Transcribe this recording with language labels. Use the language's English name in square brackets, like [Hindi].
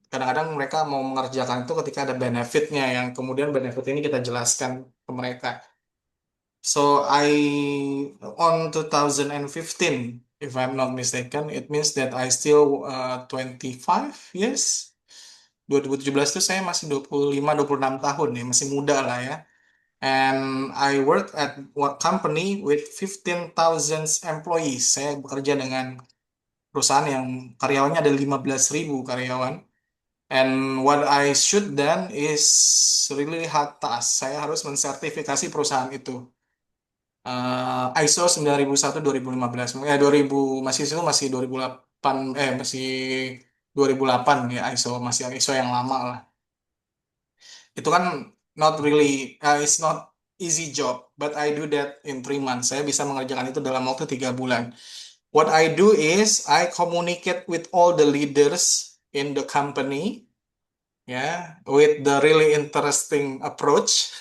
[Indonesian] Kadang-kadang mereka mau mengerjakan itu ketika ada benefitnya, yang kemudian benefit ini kita jelaskan ke mereka. [English] So on 2015, if I'm not mistaken, it means that I still 25 years. [Indonesian] 2017 itu saya masih 25, 26 tahun ya, masih muda lah ya. [English] And I work at what company with 15,000 employees. [Indonesian] Saya bekerja dengan perusahaan yang karyawannya ada 15.000 karyawan. [English] And what I should then is really hard task. [Indonesian] Saya harus mensertifikasi perusahaan itu. ISO 9001 2015. 2000 masih itu masih 2008 masih 2008 ya ISO masih ISO yang lama lah. Itu kan [English] not really it's not easy job, but I do that in 3 months. [Indonesian] Saya bisa mengerjakan itu dalam waktu 3 bulan. [English] What I do is I communicate with all the leaders in the company, ya, with the really interesting approach.